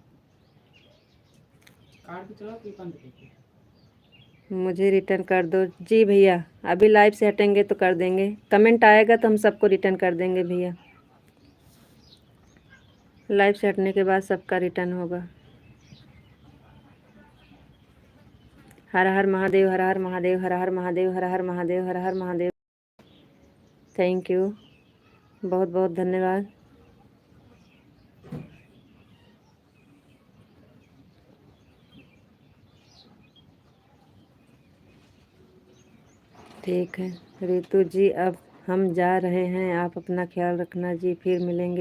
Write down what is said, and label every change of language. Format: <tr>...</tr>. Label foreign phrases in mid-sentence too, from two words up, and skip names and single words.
<hi>मुझे रिटर्न कर दो जी भैया, अभी लाइव से हटेंगे तो कर देंगे। कमेंट आएगा तो हम सबको रिटर्न कर देंगे भैया, लाइव से हटने के बाद सबका रिटर्न होगा। हर हर महादेव, हर हर महादेव, हर हर महादेव, हर हर महादेव, हर हर महादेव।</hi> <en>thank you,</en> <hi>बहुत बहुत धन्यवाद। ठीक है रितु जी, अब हम जा रहे हैं, आप अपना ख्याल रखना जी, फिर मिलेंगे।</hi>